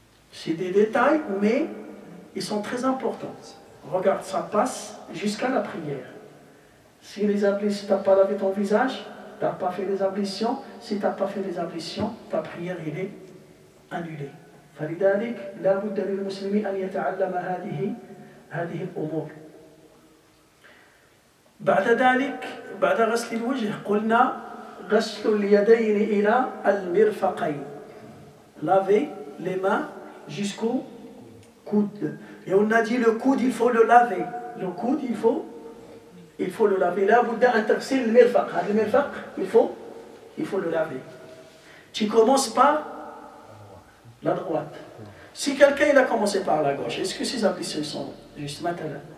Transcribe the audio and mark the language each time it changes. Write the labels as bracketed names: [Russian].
[French] C'est des détails, mais ils sont très importants. Regarde, ça passe jusqu'à la prière. Si les ablutions, tu n'as pas lavé ton visage, tu n'as pas fait les ablutions, si tu n'as pas fait les ablutions, ta prière elle est annulée. [Arabic] فلذلك لا بد للمسلم أن يتعلم هذه الأمور. بعد ذلك بعد غسل الوجه قلنا غسل اليدين إلى المرفقين. [French] Laver les mains jusqu'au coude. Et on a dit le coude, il faut le laver. Le coude, il faut le laver. Là, vous devez intéresser le mirfaq. Le mirfaq, il faut le laver. Tu commences par la droite. Si quelqu'un il a commencé par la gauche, est-ce que ses ablutions sont juste maintenant?